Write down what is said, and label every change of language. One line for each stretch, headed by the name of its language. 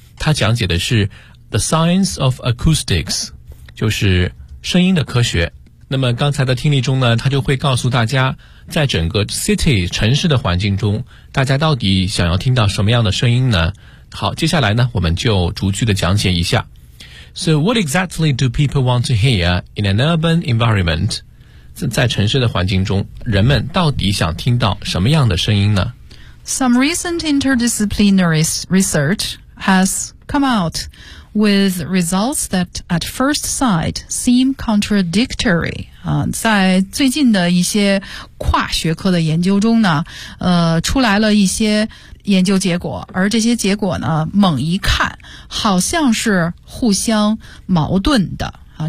Chinese: 它讲解的是
English: The Science of Acoustics，
Chinese: 就是声音的科学。那么刚才的听力中呢，它就会告诉大家，在整个 city 城市的环境中，大家到底想要听到什么样的声音呢？好，接下来呢，我们就逐句的讲解一下。
English: So what exactly do people want to hear in an urban environment?
Chinese: 在城市的环境中，人们到底想听到什么样的声音呢？
English: Some recent interdisciplinary research has come out with results that at first sight seem contradictory.
Chinese: 在最近的一些跨学科的研究中呢，出来了一些研究结果，而这些结果呢，猛一看好像是互相矛盾的啊。